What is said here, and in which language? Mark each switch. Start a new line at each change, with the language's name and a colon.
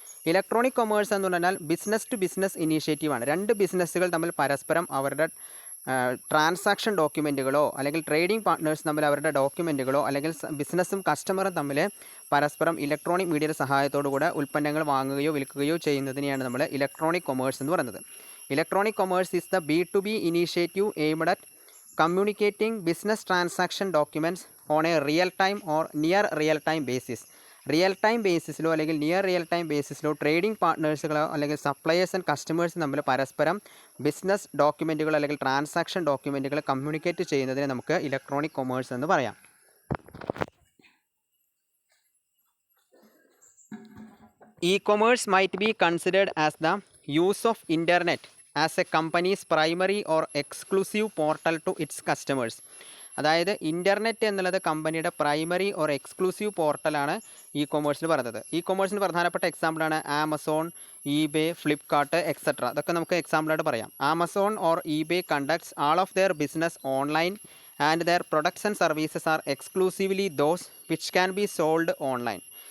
Malayalam: Electronic commerce എന്ന് പറഞ്ഞാൽ business to business ഇനീഷ്യേറ്റീവാണ്. രണ്ട് ബിസിനസ്സുകൾ തമ്മിൽ പരസ്പരം അവരുടെ ട്രാൻസാക്ഷൻ ഡോക്യുമെൻറ്റുകളോ അല്ലെങ്കിൽ ട്രേഡിംഗ് പാർട്ട്നേഴ്സ് തമ്മിൽ അവരുടെ ഡോക്യുമെൻറ്റുകളോ അല്ലെങ്കിൽ ബിസിനസ്സും കസ്റ്റമറും തമ്മിൽ പരസ്പരം ഇലക്ട്രോണിക് മീഡിയയുടെ സഹായത്തോടു കൂടെ ഉൽപ്പന്നങ്ങൾ വാങ്ങുകയോ വിൽക്കുകയോ ചെയ്യുന്നതിനെയാണ് നമ്മൾ ഇലക്ട്രോണിക് കൊമേഴ്സ് എന്ന് പറയുന്നത്.
English: Electronic commerce is the B2B initiative aimed at communicating business transaction documents on a real-time or near real-time basis.
Malayalam: Real time ബേസിസിലോ അല്ലെങ്കിൽ നിയർ റിയൽ ടൈം ബേസിസിലോ ട്രേഡിംഗ് പാർട്ട്നേഴ്സുകളോ അല്ലെങ്കിൽ സപ്ലയേഴ്സ് ആൻഡ് കസ്റ്റമേഴ്സ് തമ്മിൽ പരസ്പരം ബിസിനസ് ഡോക്യുമെൻറ്റുകൾ അല്ലെങ്കിൽ transaction ഡോക്യുമെൻറ്റുകൾ communicate ചെയ്യുന്നതിനെ നമുക്ക് electronic commerce എന്ന് പറയാം.
English: E-commerce might be considered as the use of internet as a company's primary or exclusive portal to its customers.
Malayalam: അതായത് internet എന്നുള്ളത് കമ്പനിയുടെ പ്രൈമറി ഓർ എക്സ്ക്ലൂസീവ് പോർട്ടലാണ് ഇ കൊമേഴ്സിൽ പറയുന്നത്. ഇ കൊമേഴ്സിന് പ്രധാനപ്പെട്ട എക്സാമ്പിളാണ് ആമസോൺ, ഇബേ, ഫ്ലിപ്കാർട്ട് എക്സെട്ര. അതൊക്കെ നമുക്ക് എക്സാമ്പിളായിട്ട് പറയാം.
English: Amazon or eBay conducts all of their business online and their products and services are exclusively those which can be sold online.